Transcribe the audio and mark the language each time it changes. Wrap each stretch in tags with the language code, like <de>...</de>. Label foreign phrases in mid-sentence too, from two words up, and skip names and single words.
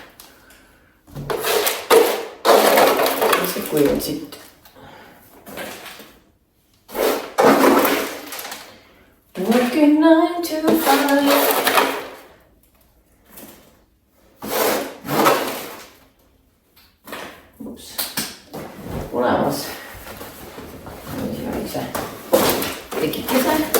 <et>See kuivab siit.</et> <en>Working 9 to 5.</en> <et>Ups. Olemas. Siin on üks tekikese.</et>